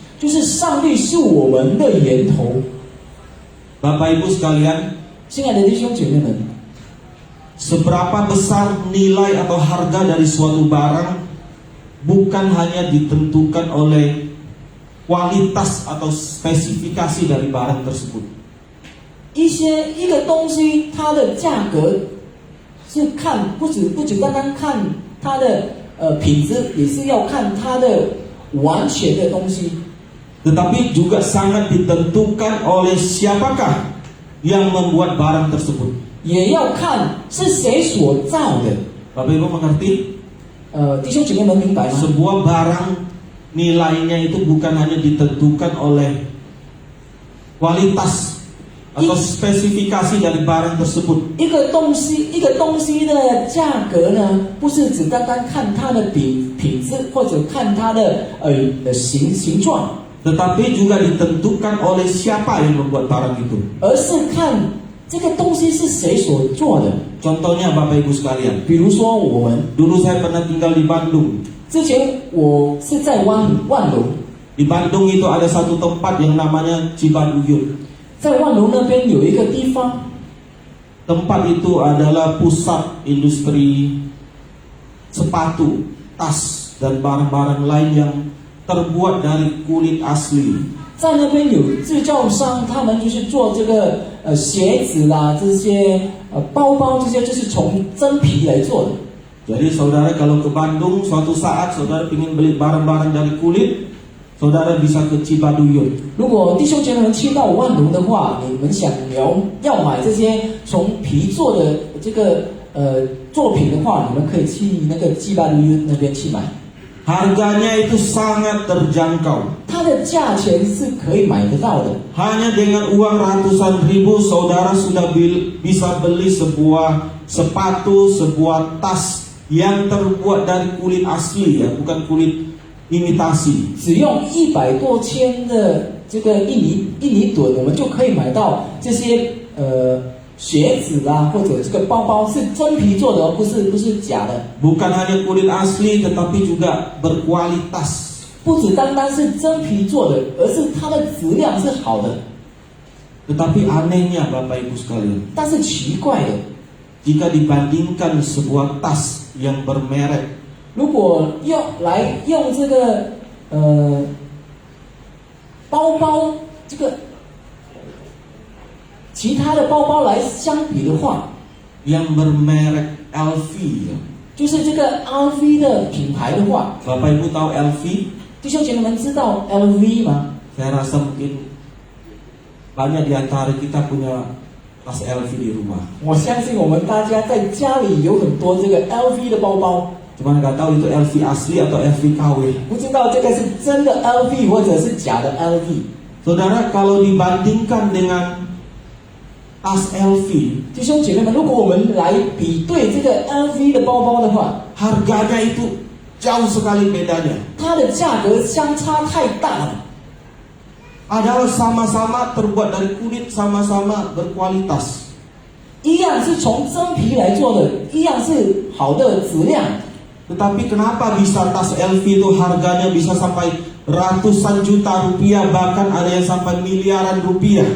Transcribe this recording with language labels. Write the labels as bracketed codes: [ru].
[zh] 就是上帝是我们的源头。 [id] Bapak Ibu sekalian, [zh] 亲爱的弟兄姐妹们， [id] seberapa besar nilai atau harga dari suatu barang bukan hanya ditentukan oleh kualitas atau spesifikasi dari barang tersebut. [zh] 一个东西它的价格是看不只单单看它的品质，也是要看它的完全的东西。 [id] Tetapi juga sangat ditentukan oleh siapakah yang membuat barang tersebut. [zh] 也要看是谁所造的。 [id] Bapak Ibu mengerti? [zh] 弟兄姐妹们明白吗？ [id] Sebuah barang nilainya itu bukan hanya ditentukan oleh kualitas atau spesifikasi dari barang tersebut. [zh] 一个东西的价格呢，不是只单单看它的品质，或者看它的形状， [id] Tetapi juga ditentukan oleh siapa yang membuat barang itu. [zh] 而是看这个东西是谁所做的。 [id] Contohnya Bapak Ibu sekalian, [zh] 比如说我们 [id] dulu saya pernah tinggal di Bandung. [zh] 之前我是在万隆， [id] Di Bandung itu ada satu tempat yang namanya Cibaduyut. [zh] 在万隆那边有一个地方， [id] Tempat itu adalah pusat industri sepatu, tas, dan barang-barang lain yang terbuat dari kulit asli. [zh] 在那边有制造商，他们就是做这个鞋子啦，这些包包这些就是从真皮来做的。 [id] Jadi saudara kalau ke Bandung suatu saat saudara ingin beli barang-barang dari kulit, saudara bisa ke Cibaduyut. [zh] 如果弟兄姐妹们去到万隆的话，你们想要买这些从皮做的这个作品的话，你们可以去那个基巴鲁约那边去买。 [id] Harganya itu sangat terjangkau. [zh] 它的价钱是可以买得到的。 [id] Hanya dengan uang ratusan ribu saudara sudah bisa beli sebuah sepatu, sebuah tas yang terbuat dari kulit asli ya, bukan kulit imitasi. [zh] 只用100多千的这个印尼盾，我们就可以买到这些鞋子啦，或者这个包包是真皮做的哦，不是假的。 [id] Bukan hanya kulit asli tetapi juga berkualitas. [zh] 不只单单是真皮做的，而是它的质量是好的。 [id] Tetapi anehnya Bapak Ibu sekalian, [zh] 但是奇怪的， [id] jika dibandingkan sebuah tas yang bermerek [zh] 如果用这个包包这个其他的包包来相比的话， [id] yang bermerek LV ya. [zh] 就是这个 LV 的品牌的话， [id] Bapak Ibu tahu LV? [zh] 弟兄姐妹们知道 LV 吗？ [id] Saya rasa mungkin banyak di antara kita punya tas LV di rumah. [zh] 我相信我们大家在家里有很多这个 LV 的包包， [id] Cuma nggak tahu itu LV asli atau LV KW. [zh] 不知道这个是真的 LV 或者是假的 LV。 [id] Saudara, kalau dibandingkan dengan tas LV, [zh] 弟兄姐妹们，如果我们来比对这个 LV 的包包的话， [id] harganya itu jauh sekali bedanya. [zh] 它的价格相差太大了。 [id] Adalah sama-sama terbuat dari kulit, sama-sama berkualitas. [zh] 一样是从真皮来做的，一样是好的质量。 [id] Tetapi kenapa bisa tas LV itu harganya bisa sampai ratusan juta rupiah, bahkan ada yang sampai miliaran rupiah?